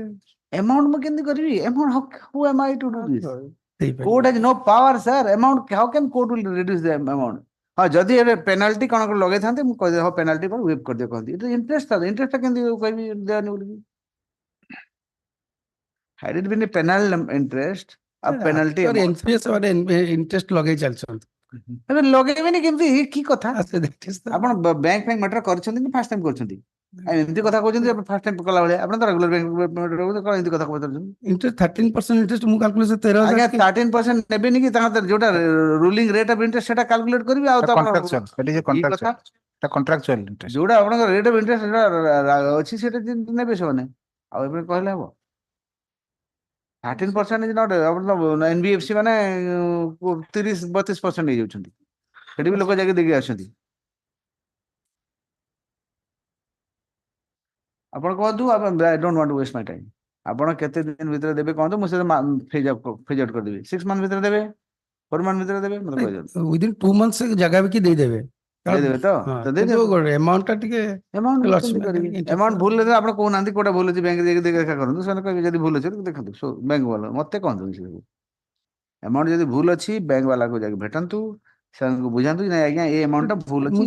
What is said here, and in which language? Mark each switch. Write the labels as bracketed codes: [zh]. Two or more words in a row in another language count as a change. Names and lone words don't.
[en] अमाउंट [or] amount ମୁଁ କେମିତି କରିବି? [en] Amount, who am I to do this? [or] ହେଇପାରିବ। [en] Court has no power, sir. Amount, how can court will reduce the amount? [or] ହଁ ଯଦି ଏବେ penalty କ'ଣ ଲଗେଇଥାନ୍ତେ ମୁଁ କହିଦେବି ହଁ penalty କ'ଣ waive କରିଦିଅ କହନ୍ତି। ଏଟା interest ଟା କେମିତି କହିବି ଦେବାନି ବୋଲିକି? [en] Had it been a penal interest, a penalty amount. [or] ଇଣ୍ଟରେଷ୍ଟ ଲଗେଇ ଚାଲିଛନ୍ତି। ଏବେ ଲଗେଇବେନି କେମିତି କି କଥା? [en] that is the- [or] ଆପଣ ବ୍ୟାଙ୍କ ଫ୍ୟାଙ୍କ ମ୍ୟାଟର କରିଛନ୍ତି କି [en] first time [or] କରୁଛନ୍ତି? ଏମିତି କଥା କହୁଛନ୍ତି [en] first time [or] କଲା ଭଳିଆ। ଆପଣ ତ ରେଗୁଲାର ବ୍ୟାଙ୍କ କ'ଣ ଏମିତି କଥା କହୁଛନ୍ତି? [en] interest 13% interest ମୁଁ calculation 13,000 [or] ଆଜ୍ଞା 13% ନେବେନି କି ତାଙ୍କର ଯୋଉଟା [en] ruling rate of interest [or] ସେଟା କାଲକୁଲେଟ କରିବେ ଆଉ ତ [en] Contractual, that is a contractual. The contractual interest. [or] ଯୋଉଟା ଆପଣଙ୍କ [en] rate of interest [or] ଅଛି ସେଟା ନେବେ ସେମାନେ। ଆଉ ଏବେ କହିଲେ ହବ [en] 13% is not [or] ଆପଣ ଏନବିଏଫସି ମାନେ 30-32% ନେଇଯାଉଛନ୍ତି। ସେଠି ବି ଲୋକ ଯାଇକି ଦେଇକି ଆସୁଛନ୍ତି। ଆପଣ କୁହନ୍ତୁ [en] I don't want to waste my time. [or] ଆପଣ କେତେ ଦିନ ଭିତରେ ଦେବେ କହନ୍ତୁ ମୁଁ ସେଟା [en] phase out [or] କରିଦେବି। 6 month ଭିତରେ ଦେବେ, 4 month ଭିତରେ ଦେବେ ମତେ କହିଦିଅନ୍ତୁ। [en] within 2 months [or] ଜାଗା ବି କି ଦେଇଦେବେ। ଦେଇଦେବେ ତ? ତ ଦେଇଦିଅନ୍ତୁ। ଆମାଉଣ୍ଟ ଟା ଟିକେ [en] Amount loss [or] କେମିତି କରିବି? [en] interest- [or] Amount ଭୁଲ ହେଲେ ଆପଣ କହୁନାହାନ୍ତି କୋଉଟା ଭୁଲ ଅଛି ବ୍ୟାଙ୍କ ଯାଇକି ଦେଖା କରନ୍ତୁ। ସେମାନେ କହିବେ ଯଦି ଭୁଲ ଅଛି ଦେଖନ୍ତୁ ବ୍ୟାଙ୍କ ବାଲା ମତେ କହନ୍ତୁ ସେ ଆମାଉଣ୍ଟ ଯଦି ଭୁଲ ଅଛି ବ୍ୟାଙ୍କ ବାଲାକୁ ଯାଇକି ଭେଟନ୍ତୁ, ସେମାନଙ୍କୁ ବୁଝାନ୍ତୁ ନାଇଁ ଆଜ୍ଞା ଏ ଆମାଉଣ୍ଟ ଟା ଭୁଲ ଅଛି